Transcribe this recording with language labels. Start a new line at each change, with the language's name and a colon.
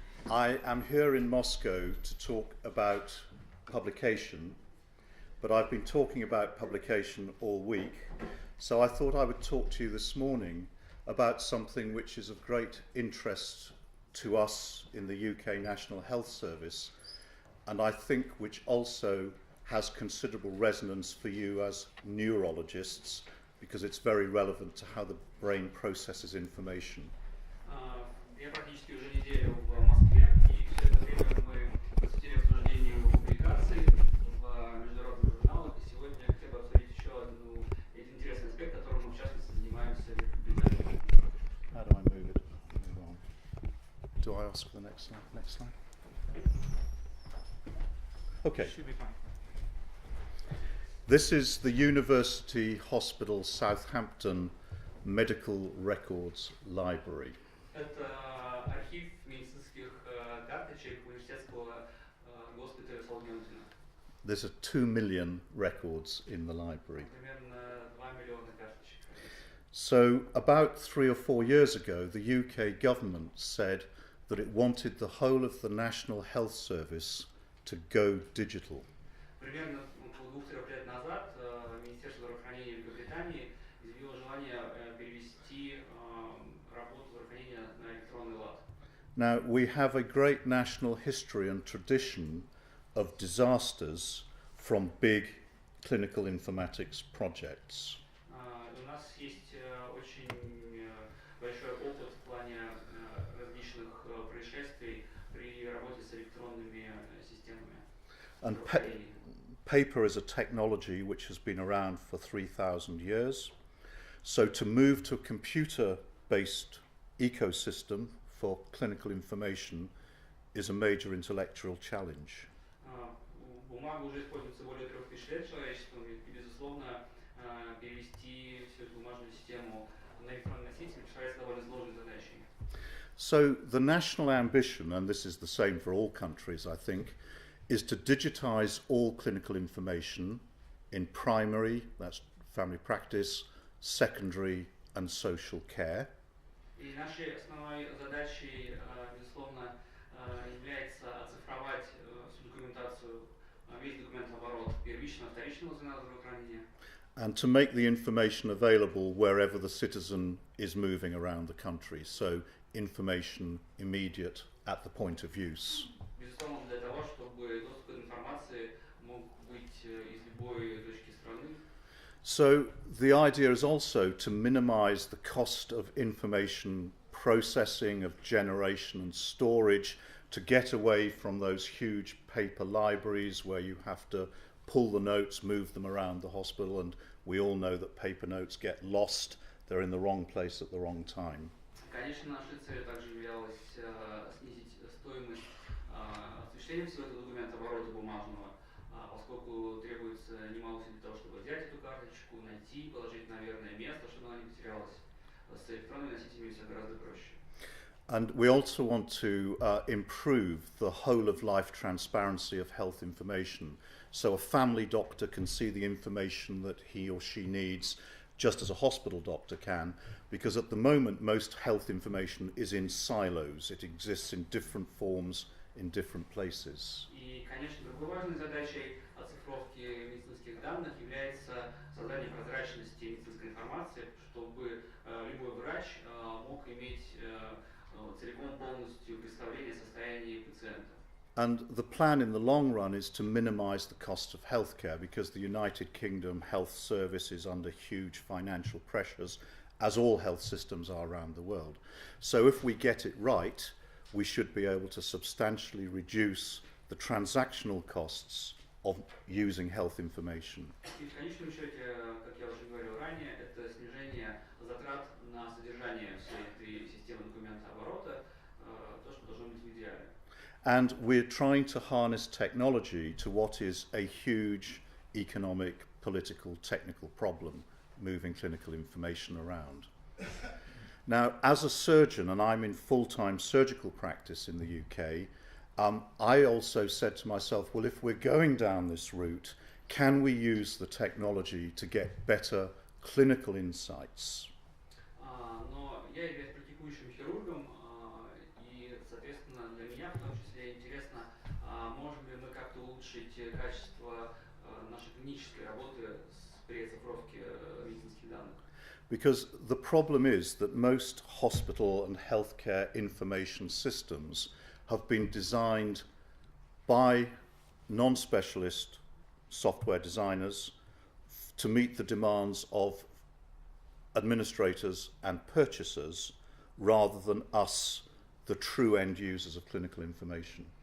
English: I am here in Moscow to talk about publication, but I've been talking about publication all week, so I thought I would talk to you this morning about something which is of great interest to us in the UK National Health Service, and I think which also has considerable resonance for you as neurologists, because it's very relevant to how the brain processes information.
Russian: Я практически уже неделю в Москве, и все это время мы посвятили обсуждению публикаций в международных журналах, и сегодня я хотел бы обсудить еще один интересный аспект, которым мы в частности занимаемся в Великобритании.
English: How do I move it? Move on. Do I ask for the next slide? Next slide. Okay. Should be fine. This is the University Hospital Southampton Medical Records Library.
Russian: Это архив медицинских карточек Университетского госпиталя Southampton.
English: There's 2 million records in the library.
Russian: Примерно 2 миллиона карточек.
English: So about 3 or 4 years ago, the UK government said that it wanted the whole of the National Health Service to go digital.
Russian: Примерно около 2-3 лет назад Министерство здравоохранения Великобритании изъявило желание перевести работу здравоохранения на электронный лад.
English: Now, we have a great national history and tradition of disasters from big clinical informatics projects.
Russian: У нас есть очень большой опыт в плане различных происшествий при работе с электронными системами.
English: And paper is a technology which has been around for 3,000 years. So to move to a computer-based ecosystem for clinical information is a major intellectual challenge.
Russian: Бумага уже используется более 3000 лет человечеством, и, безусловно, перевести всю эту бумажную систему на электронный носитель представляется довольно сложной задачей.
English: So the national ambition, and this is the same for all countries, I think, is to digitize all clinical information in primary, that's family practice, secondary and social care.
Russian: И нашей основной задачей, безусловно, является оцифровать всю документацию, весь документооборот первичного, вторичного звена здравоохранения.
English: And to make the information available wherever the citizen is moving around the country, so information immediate at the point of use.
Russian: Безусловно, для того, чтобы доступ к информации мог быть из любой точки страны.
English: So the idea is also to minimize the cost of information processing, of generation and storage, to get away from those huge paper libraries where you have to pull the notes, move them around the hospital, and we all know that paper notes get lost, they're in the wrong place at the wrong time.
Russian: Конечно, нашей целью также являлось снизить стоимость осуществления всего этого документооборота бумажного, поскольку требуется немало усилий для того, чтобы взять эту карточку, найти, положить на верное место, чтобы она не потерялась. с электронными носителями все гораздо проще.
English: And we also want to improve the whole of life transparency of health information. So a family doctor can see the information that he or she needs just as a hospital doctor can, because at the moment most health information is in silos. It exists in different forms in different places.
Russian: И, конечно, другой важной задачей оцифровки медицинских данных является создание прозрачности медицинской информации, чтобы любой врач мог иметь целиком полностью представление о состоянии пациента.
English: And the plan in the long run is to minimise the cost of healthcare, because the United Kingdom health service is under huge financial pressures, as all health systems are around the world. So if we get it right, we should be able to substantially reduce the transactional costs of using health information.
Russian: И в конечном счете, как я уже говорил ранее, это снижение затрат на содержание всей этой системы документооборота, то, что должно быть в идеале.
English: And we're trying to harness technology to what is a huge economic, political, technical problem, moving clinical information around. Now, as a surgeon, and I'm in full-time surgical practice in the UK, I also said to myself, well, if we're going down this route, can we use the technology to get better clinical insights?
Russian: Но я являюсь практикующим хирургом, и, соответственно, для меня в том числе интересно, можем ли мы как-то улучшить качество нашей клинической работы при оцифровке медицинских данных.
English: Because the problem is that most hospital and healthcare information systems have been designed by non-specialist software designers to meet the demands of administrators and purchasers rather than us, the true end users of clinical information.